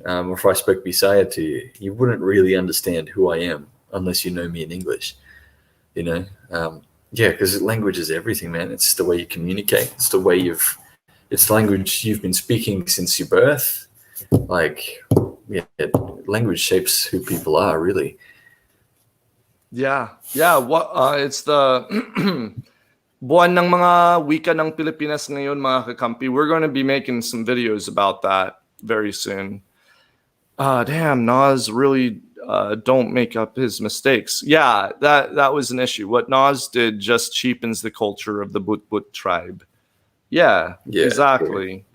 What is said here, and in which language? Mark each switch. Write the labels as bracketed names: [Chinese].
[English] Or if I spoke Bisaya to you, you wouldn't really understand who I am unless you know me in English. You know, yeah, because language is everything, man. It's the way you communicate. It's the way it's the language you've been speaking since your birth. Like, yeah, language shapes who people are, really. Yeah. It's the [Filipino] buwan ng mga wika ng Pilipinas ngayon, mga kakampi. [English] We're going to be making some videos about that very soon. Damn, Nas really don't make up his mistakes. Yeah, that was an issue. What Nas did just cheapens the culture of the But tribe. Yeah, exactly.